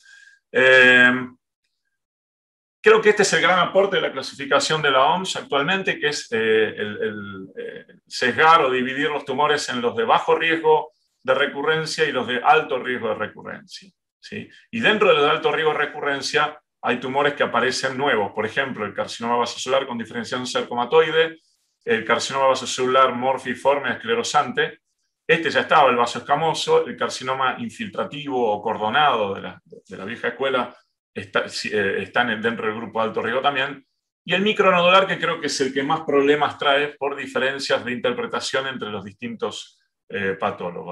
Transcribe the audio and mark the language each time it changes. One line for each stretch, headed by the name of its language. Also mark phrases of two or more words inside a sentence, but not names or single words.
Spanish: Creo que este es el gran aporte de la clasificación de la OMS actualmente, que es sesgar o dividir los tumores en los de bajo riesgo de recurrencia y los de alto riesgo de recurrencia, ¿sí? Y dentro de los de alto riesgo de recurrencia hay tumores que aparecen nuevos, por ejemplo, el carcinoma vasocelular con diferenciación sarcomatoide, el carcinoma vasocelular morfiforme esclerosante. Este ya estaba, el vaso escamoso, el carcinoma infiltrativo o cordonado de la vieja escuela están dentro del grupo de alto riesgo también. Y el micronodular, que creo que es el que más problemas trae por diferencias de interpretación entre los distintos patólogos.